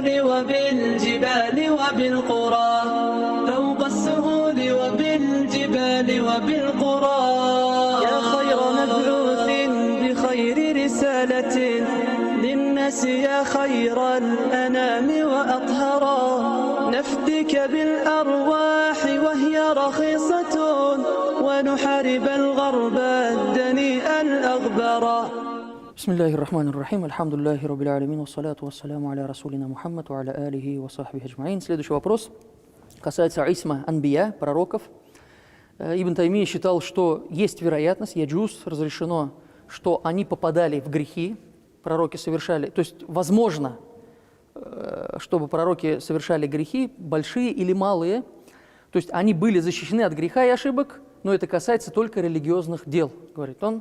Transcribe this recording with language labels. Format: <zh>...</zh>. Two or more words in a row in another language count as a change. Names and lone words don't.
<ar>وبالجبال وبالقرى فوق السهول وبالجبال وبالقرى يا خير مبعوث بخير رسالة للناس يا خير الأنام وأطهرا نفدك بالأرواح وهي رخيصة ونحارب الغرب الدنيء الأغبرا. بسم الله الرحمن الرحيم. الحمد لله رب العالمين. والصلاة والسلام على رسولنا محمد وعلى آله وصحبه أجمعين.</ar> <ru>Следующий вопрос касается</ru> <ar>عصمة الأنبياء,</ar> <ru>пророков. Ибн Таймия считал, что есть вероятность, яджуз, разрешено, что они попадали в грехи, пророки совершали, то есть возможно, чтобы пророки совершали грехи, большие или малые, то есть они были защищены от греха и ошибок, но это касается только религиозных дел, говорит он.</ru>